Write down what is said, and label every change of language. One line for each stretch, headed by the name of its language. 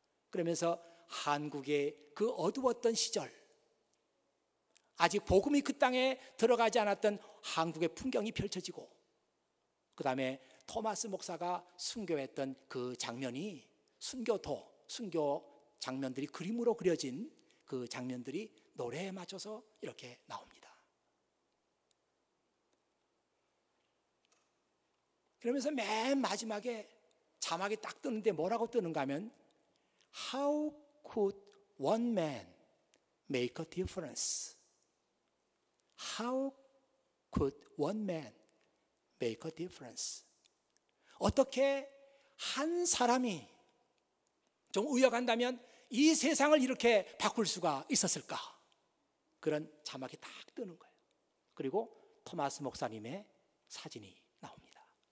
Korean: 그러면서 한국의 그 어두웠던 시절, 아직 복음이 그 땅에 들어가지 않았던 한국의 풍경이 펼쳐지고, 그 다음에 토마스 목사가 순교했던 그 장면이 순교 장면들이 그림으로 그려진 그 장면들이 노래에 맞춰서 이렇게 나옵니다. 그러면서 맨 마지막에 자막이 딱 뜨는데 뭐라고 뜨는가 하면
English: How could one man make a difference? How could one man make a difference?
Korean: 어떻게 한 사람이 좀 의역한다면 이 세상을 이렇게 바꿀 수가 있었을까? 그런 자막이 딱 뜨는 거예요. 그리고 토마스 목사님의 사진이 나옵니다.